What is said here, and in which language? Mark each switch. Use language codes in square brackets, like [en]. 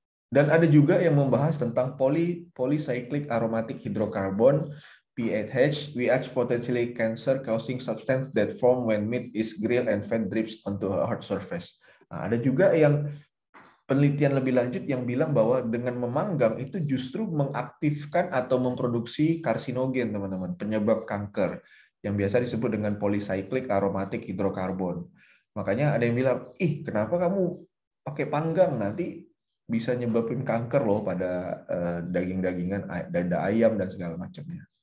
[id] Dan ada juga yang membahas tentang polycyclic aromatic hydrocarbon [en] PAH potentially cancer-causing substance that form when meat is grilled and fat drips onto a hard surface. [id] Nah, ada juga yang penelitian lebih lanjut yang bilang bahwa dengan memanggang itu justru mengaktifkan atau memproduksi karsinogen, teman-teman, penyebab kanker, yang biasa disebut dengan polycyclic aromatic hydrocarbon. Makanya ada yang bilang, kenapa kamu pakai panggang, nanti bisa nyebabin kanker loh pada daging-dagingan, dada ayam dan segala macamnya.